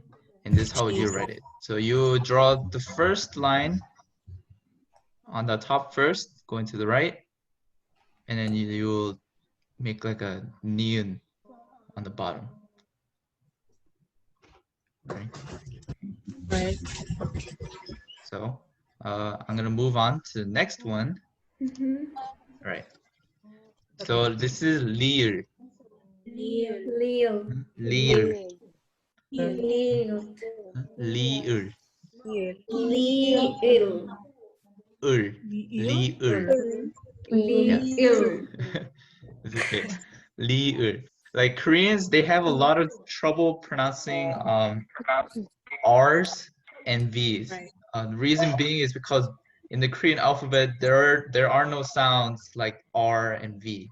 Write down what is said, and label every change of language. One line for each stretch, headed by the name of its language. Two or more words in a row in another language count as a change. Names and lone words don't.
English: And this is how you write it. So you draw the first line on the top first, going to the right, and then you'll make like a niun on the bottom. Right. Right. So I'm gonna move on to the next one. Right. So this is lir. Lil. Lir. Lil. Lir. Lil. Ur. Lir. Lil. It's okay. Lir. Like Koreans, they have a lot of trouble pronouncing R's and V's. Right. The reason being is because in the Korean alphabet, there are no sounds like R and V.